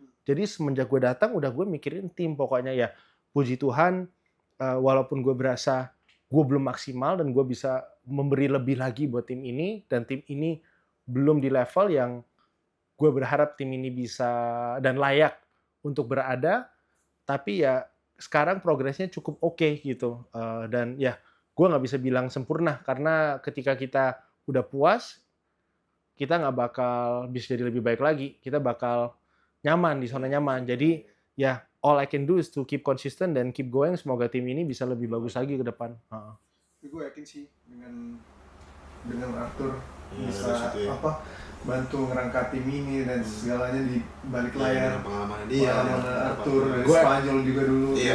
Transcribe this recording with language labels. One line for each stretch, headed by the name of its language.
Indonesian: Jadi semenjak gue datang, udah gue mikirin tim. Pokoknya ya, puji Tuhan, walaupun gue berasa gue belum maksimal dan gue bisa memberi lebih lagi buat tim ini, dan tim ini belum di level yang gue berharap tim ini bisa dan layak untuk berada. Tapi ya sekarang progresnya cukup oke gitu. Dan ya gue nggak bisa bilang sempurna, karena ketika kita udah puas, kita nggak bakal bisa jadi lebih baik lagi. Kita bakal nyaman di zona nyaman. Jadi ya
English: all I can do is to keep consistent
Indonesian: dan
English: keep going.
Indonesian: Semoga tim ini bisa lebih bagus lagi ke depan. Gue yakin sih dengan Arthur bisa bantu ngerangkap tim ini dan segalanya di balik layar. Pengalaman dia. Arthur dari Spanyol juga dulu.